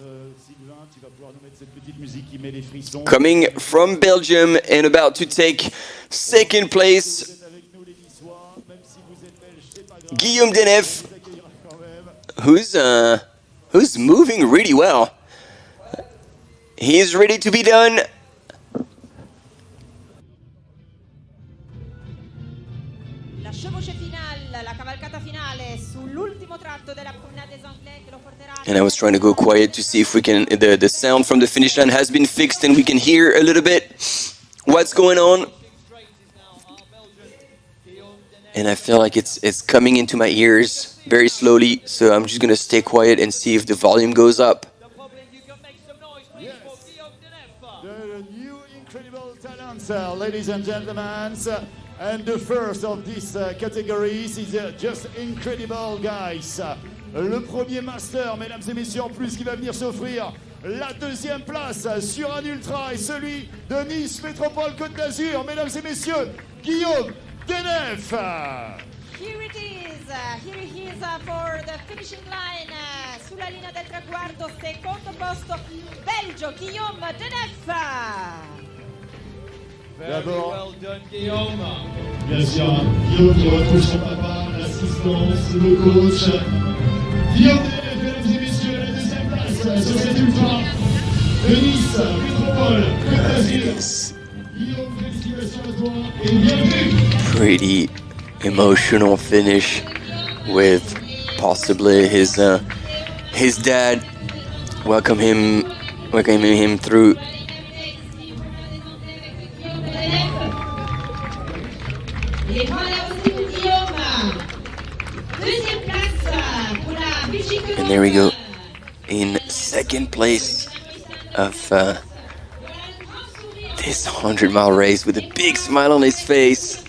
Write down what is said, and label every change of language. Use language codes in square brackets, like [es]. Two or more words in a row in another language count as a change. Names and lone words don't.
[en] Coming from Belgium and about to take second place, Guillaume Deneuve, who's moving really well. He's ready to be done. [fr] La chevauchée finale, [it] la cavalcata finale sull'ultimo tratto della promenade des Anglais che lo porterà. [en] And I was trying to go quiet to see if we can. The sound from the finish line has been fixed and we can hear a little bit what's going on. And I feel like it's coming into my ears very slowly, so I'm just gonna stay quiet and see if the volume goes up. The new incredible talents, ladies and gentlemen, and the first of this categories is just incredible, guys. [fr] Le premier master, mesdames et messieurs, en plus, qui va venir s'offrir la deuxième place sur un ultra, et celui de Nice Métropole Côte d'Azur, mesdames et messieurs, Guillaume Deneuve. [en] Here it is. Here he is for the finishing line. [it] Sulla linea del traguardo, secondo posto, Belgio, Guillaume Deneuve. [fr] D'abord, Bien sûr, Guillaume qui retrouve son papa, l'assistance, le coach. Guillaume, mesdames et messieurs, la deuxième place sur cette ultra de Nice, métropole, Côte d'Azur. Guillaume, félicitations à toi et bienvenue. [en] Pretty emotional finish with possibly his dad welcoming him through. And there we go, in second place of this 100-mile race with a big smile on his face.